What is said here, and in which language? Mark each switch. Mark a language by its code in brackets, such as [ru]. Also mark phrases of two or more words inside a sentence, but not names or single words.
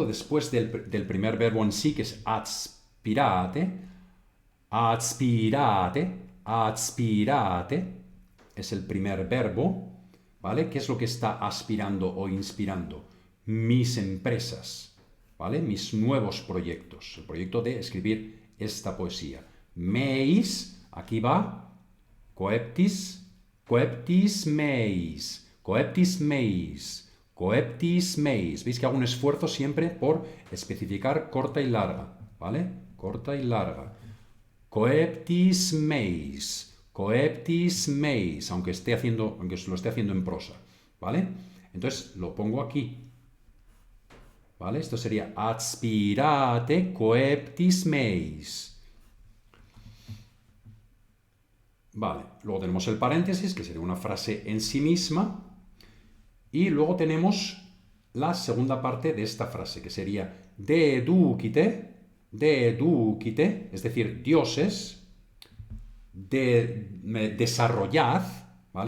[es] Después del primer verbo en sí, que es [la] aspirate, aspirate, aspirate, [es] es el primer verbo, ¿vale? ¿Qué es lo que está aspirando o inspirando? Mis empresas, ¿vale? Mis nuevos proyectos, el proyecto de escribir esta poesía. Meis, aquí va, [la] coeptis, coeptis meis, coeptis meis, coeptis meis. [es] ¿Veis que hago un esfuerzo siempre por especificar corta y larga? ¿Vale? Corta y larga. [la] Coeptis meis, coeptis meis, [es] aunque lo esté haciendo en prosa. ¿Vale? Entonces lo pongo aquí. ¿Vale? Esto sería [la] aspirate coeptis meis. [es] Vale, luego tenemos el paréntesis, que sería una frase en sí misma. Y luego tenemos la segunda parte de esta frase, que sería [la] deducite, deducite, [es] es decir, dioses, desarrollad, ¿vale?